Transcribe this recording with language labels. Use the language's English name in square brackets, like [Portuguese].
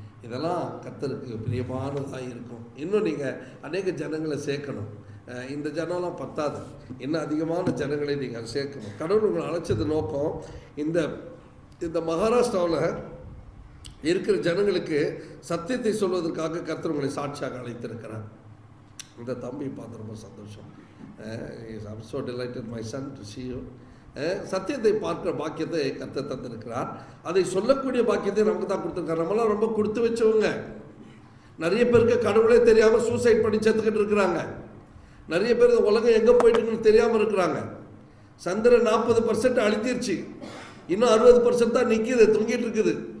[Tamil] இதெல்லாம் கர்த்தருக்கு பிரியமானதாக இருக்கும். இன்னும் நீங்கள் அநேக ஜனங்களை சேர்க்கணும். இந்த ஜனம்லாம் பத்தாது, இன்னும் அதிகமான ஜனங்களை நீங்கள் சேர்க்கணும். கடவுள் உங்களை அழைச்சது நோக்கம் இந்த மகாராஷ்டிராவில் இருக்கிற ஜனங்களுக்கு சத்தியத்தை சொல்வதற்காக கர்த்தர் உங்களை சாட்சியாக அழைத்திருக்கிறார். இந்த தம்பி பார்த்து ரொம்ப சந்தோஷம். [English] I'm so delighted my son to see you. [Tamil] சத்தியத்தை பார்க்குற பாக்கியத்தை கர்த்தர் தந்திருக்கிறார். அதை சொல்லக்கூடிய பாக்கியத்தை நமக்கு தான் கொடுத்துருக்காரு. நம்மளாம் ரொம்ப கொடுத்து வச்சவங்க. நிறைய பேருக்கு கடவுளே தெரியாமல் சூசைட் பண்ணி செத்துக்கிட்டு இருக்கிறாங்க. நிறைய பேர் இந்த உலகம் எங்கே போயிட்டுன்னு தெரியாமல் இருக்கிறாங்க. சந்திரன் 40% அழித்திருச்சு, இன்னும் 60% தான் நிற்கிது, தொங்கிட்டு இருக்குது.